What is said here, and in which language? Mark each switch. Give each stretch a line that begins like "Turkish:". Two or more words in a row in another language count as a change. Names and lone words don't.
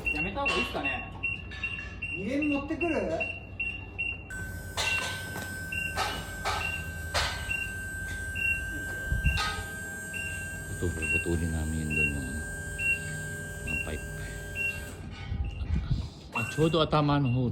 Japanese: めた方がいいですかね。家に持ってくる。
Filipino: Ito, puputulin namin doon yung mga pipe.
Japanese: あ、ちょうど頭の方.